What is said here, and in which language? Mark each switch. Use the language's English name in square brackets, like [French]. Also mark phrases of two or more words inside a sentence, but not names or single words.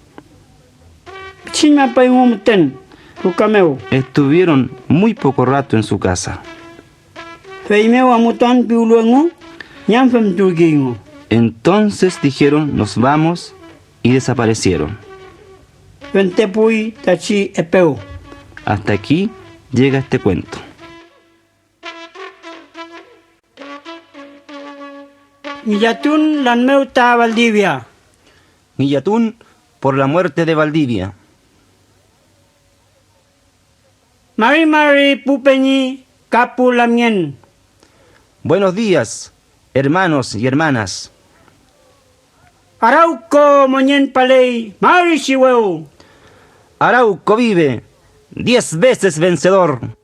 [Spanish] Estuvieron muy poco rato en su casa. Entonces dijeron: nos vamos, y desaparecieron. Hasta aquí llega este cuento. [Mapuche] Millatún lanmeu ta Valdivia. [Spanish] Millatún por la muerte de Valdivia. [Mapuche] Mari pupeñi kapu lamien. [Spanish] Buenos días, hermanos y hermanas. [Mapuche] Arauco moñen palei, mari chihueu. [Spanish] Arauco vive, 10 veces vencedor.